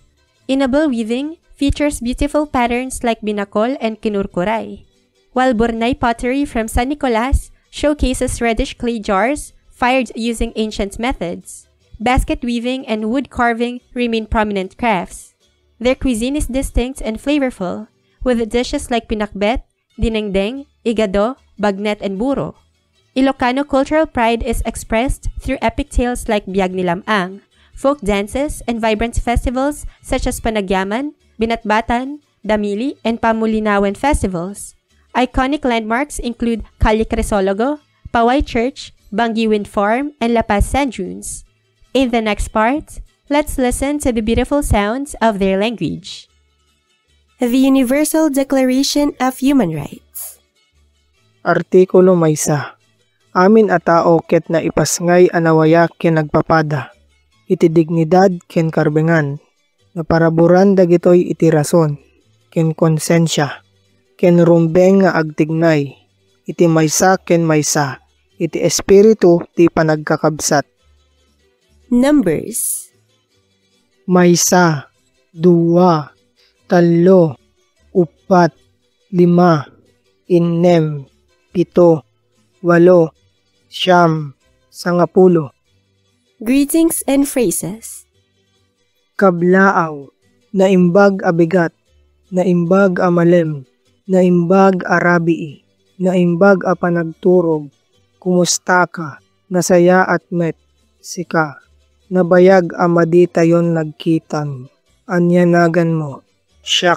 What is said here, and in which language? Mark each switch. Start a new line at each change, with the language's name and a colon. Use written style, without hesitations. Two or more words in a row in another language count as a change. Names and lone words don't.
English: Inable weaving features beautiful patterns like binakol and kinurkuray, while Burnay pottery from San Nicolas showcases reddish clay jars fired using ancient methods. Basket weaving and wood carving remain prominent crafts. Their cuisine is distinct and flavorful, with dishes like pinakbet, dinengdeng, igado, bagnet, and buro. Ilocano cultural pride is expressed through epic tales like Biag ni Lamang, folk dances, and vibrant festivals such as Panagyaman, Binatbatan, Damili, and Pamulinawan festivals. Iconic landmarks include Calle Crisologo, Paway Church, Bangi Wind Farm, and La Paz Sand Dunes. In the next part, let's listen to the beautiful sounds of their language. The Universal Declaration of Human Rights.
Iloko: Artikulo maysa. Amin a tao ket na ipasngay anawaya ken nagpapada. Iti dignidad ken karbengan. Naparaburan dagitoy iti rason, ken konsensya, ken rumbeng nga agtignay, iti maysa ken maysa, iti espiritu ti panagkakabsat.
English: Numbers.
Iloko: Maysa, duwa, talo, upat, lima, innem, pito, walo, siyam, sangapulo.
English: Greetings and phrases.
Iloko: Kablaaw, naimbag abigat, naimbag amalem, naimbag arabii, naimbag a panagturog, kumusta ka, nasaya at met, sika, nabayag amadi tayon nagkitan, anyanagan mo, siyak